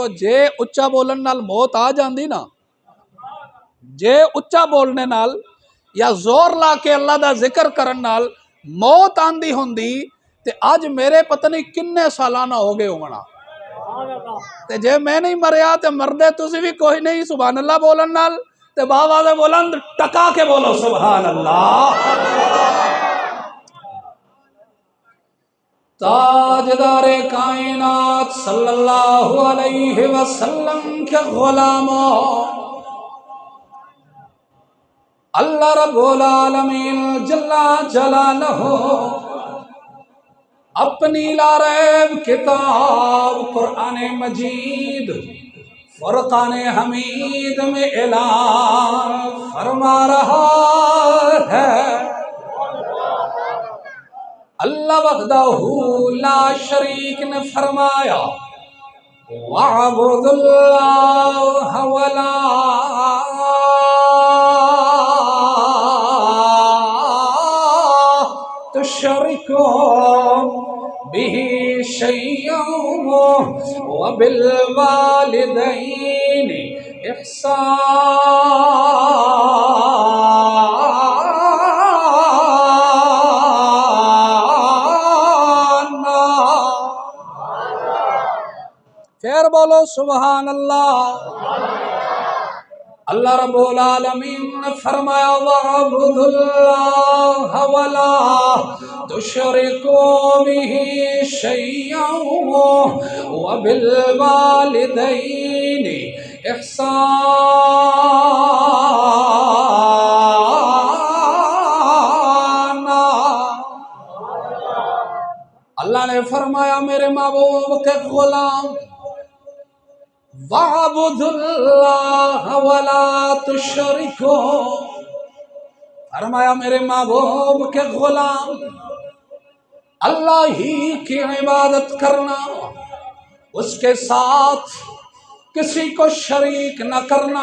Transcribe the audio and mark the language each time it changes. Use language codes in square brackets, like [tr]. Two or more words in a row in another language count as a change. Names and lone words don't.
[pa] ਜੇ ਉੱਚਾ ਬੋਲਣ ਨਾਲ ਮੌਤ ਆ ਜਾਂਦੀ ਨਾ, ਜੇ ਉੱਚਾ ਬੋਲਣੇ ਨਾਲ ਯਾ ਜ਼ੋਰ ਲਾ ਕੇ ਅੱਲਾਹ ਦਾ ਜ਼ਿਕਰ ਕਰਨ ਨਾਲ ਮੌਤ ਆਂਦੀ ਹੋਂਦੀ ਤੇ ਅੱਜ ਮੇਰੇ ਪਤਾ ਨਹੀਂ ਕਿੰਨੇ ਸਾਲਾਨਾ ਹੋ ਗਏ ਹੋਣਾ। ਤੇ ਜੇ ਮੈਂ ਨਹੀਂ ਮਰਿਆ ਤੇ ਮਰਦੇ ਤੁਸੀਂ ਭੀ ਕੋਈ ਨਹੀਂ [ar] سبحان اللہ [pa] ਬੋਲਣ ਨਾਲ ਤੇ ਬਾਬਾ ਦੇ ਬੁਲੰਦ ਟਕਾ ਕੇ ਬੋਲੋ [ar] سبحان اللہ. [hi] ताजदारे कायनात [ar] صلی اللہ علیہ وسلم [hi] के गुलामों, अल्लाह [ar] رب العالمین جل جلالہ [hi] अपनी लारैब किताब कुरान मजीद फुरकान हमीद में ऐलान फरमा रहा है। अल्लाह [ar] وحدہ لا شریک [hi] ने फरमाया [ar] واعبدوا اللہ ولا تشرکوا بہ شیئا وبالوالدین احسانا. [hi] फिर बोलो [ar] سبحان اللہ. [hi] अल्लाह [ar] رب العالمین [hi] ने फरमाया [ar] واعبدوا اللہ ولا تشرکوا بہ شیئا وبالوالدین احسانا. [hi] अल्लाह ने फरमाया मेरे महबूब के गुलाम [ar] واعبدوا اللہ ولا تشرکوا, [hi] फरमाया मेरे महबूब के गुलाम अल्लाह ही की इबादत करना, उसके साथ किसी को शरीक न करना।